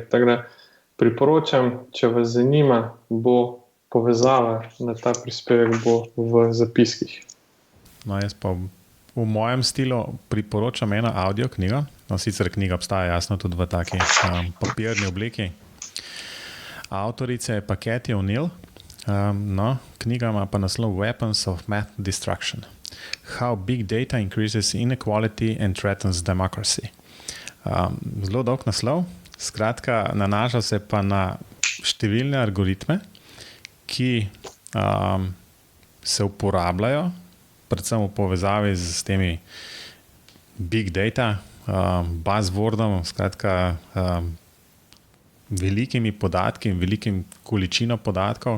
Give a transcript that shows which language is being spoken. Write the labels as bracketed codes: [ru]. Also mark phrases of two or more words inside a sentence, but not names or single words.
[sl] Tako da priporočam, če vas zanima, bo povezava na ta prispevek bo v zapiskih. No, jaz pa v mojem stilu priporočam eno audio knjigo. No, sicer knjiga obstaja jasno tudi v taki papirni obliki. Avtorica je pa Cathy O'Neil. Knjiga ima pa naslov Weapons of Math Destruction. How Big Data Increases Inequality and Threatens Democracy. Zelo dolg naslov. Skratka, nanaša se pa na številne algoritme, ki se uporabljajo, predvsem v povezavi s temi [en] big data, [sl] buzzwordom, skratka, velikimi podatki in velikim količino podatkov.